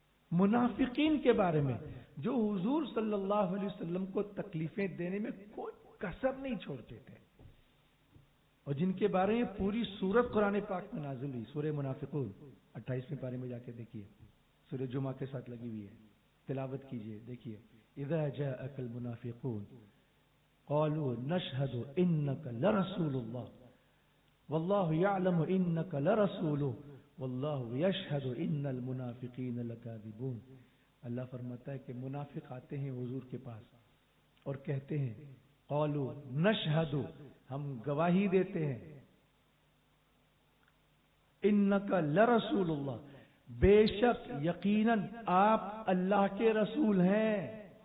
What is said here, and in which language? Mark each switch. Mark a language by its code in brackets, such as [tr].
[ur] منافقین کے بارے میں جو حضور صلی اللہ علیہ وسلم کو تکلیفیں دینے میں کوئی کسر نہیں چھوڑتے تھے اور جن کے بارے میں پوری سورت قرآن پاک میں نازل ہوئی. سورہ منافقون 28ویں پارے میں جا کے دیکھیے. سورہ جمعہ کے ساتھ لگی ہوئی ہے، تلاوت کیجئے. دیکھیے [ar] اذا جاءك المنافقون قالوا نشهد انك لرسول الله والله يعلم انك لرسوله واللہ یشہد ان المنافقین لکاذبون. [ur] اللہ فرماتا ہے کہ منافق آتے ہیں حضور کے پاس اور کہتے ہیں [ar] قالوا نشہد، [ur] ہم گواہی دیتے ہیں، [ar] انک لرسول اللہ، [ur] بے شک یقیناً آپ اللہ کے رسول ہیں.